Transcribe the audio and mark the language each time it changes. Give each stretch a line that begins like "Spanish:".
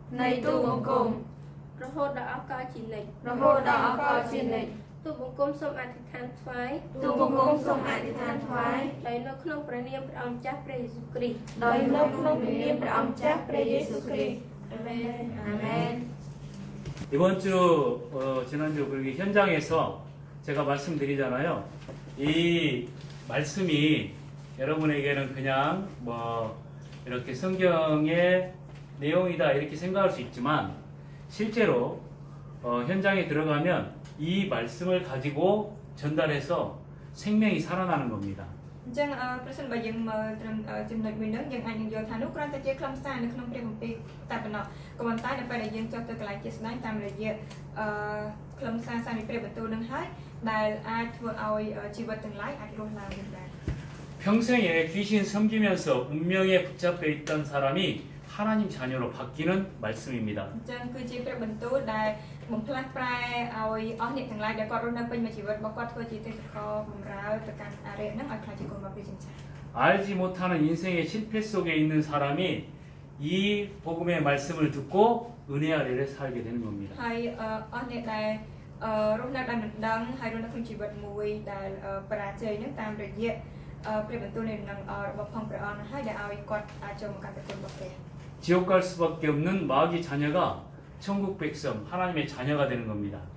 Khmer: នៃទូលបង្គំ រហូតដល់អកលជានិច្ច រហូតដល់អកលជានិច្ច ទូលបង្គំសូមអធិដ្ឋានថ្វាយ ទូលបង្គំសូមអធិដ្ឋានថ្វាយ ដោយនៅក្នុងព្រះនាមព្រះអង្គម្ចាស់ព្រះយេស៊ូវគ្រីស្ទ ដោយនៅក្នុងព្រះនាមព្រះអង្គម្ចាស់ព្រះយេស៊ូវគ្រីស្ទ អាមែន អាមែន
Korean: 이번 주 지난주 그리고 현장에서 제가 말씀드리잖아요. 이 말씀이 여러분에게는 그냥 뭐 이렇게 성경의 내용이다 이렇게 생각할 수 있지만 실제로 현장에 들어가면 이 말씀을 가지고 전달해서 생명이 살아나는 겁니다.
Khmer: អញ្ចឹងប្រសិនបើយើងមើលត្រឹមចំណុចមួយហ្នឹងយើងអាចនឹងយល់ថានោះគ្រាន់តែជាខ្លឹមសារនៅក្នុងព្រះគម្ពីរតែប៉ុណ្ណោះក៏ប៉ុន្តែនៅពេលដែលយើងចុះទៅកន្លែងជាក់ស្ដែងតាមរយៈខ្លឹមសារសារនៃព្រះបន្ទូលនឹងហើយដែលអាចធ្វើឲ្យជីវិតទាំងឡាយអាចរស់ឡើងវិញបាន
Korean: 평생에 귀신 섬기면서 운명에 붙잡혀 있던 사람이 하나님 자녀로 바뀌는 말씀입니다.
Khmer: អញ្ចឹងគឺជាព្រះបន្ទូលដែលបំផ្លាស់ប្រែឲ្យអស់អ្នកទាំងឡាយដែលគាត់រស់នៅពេញមួយជីវិតរបស់គាត់ធ្វើជាទេសកលបម្រើទៅកាន់អារិយហ្នឹងឲ្យខ្លាចជាកូនរបស់ព្រះជាម្ចាស់
Korean: 알지 못하는 인생의 실패 속에 있는 사람이 이 복음의 말씀을 듣고 은혜 아래를 살게 되는 겁니다.
Khmer: ហើយអស់អ្នកដែលរស់នៅដោយមិនដឹងហើយរស់នៅក្នុងជីវិតមួយដែលបរាជ័យហ្នឹងតាមរយៈព្រះបន្ទូលនៃដំណឹងរបស់ផងព្រះអង្គហ្នឹងហើយដែលឲ្យគាត់អាចចូលមកកាន់ប្រគុណរបស់ព្រះ
Korean: 지옥 갈 수밖에 없는 마귀 자녀가 천국 백성 하나님의 자녀가 되는 겁니다.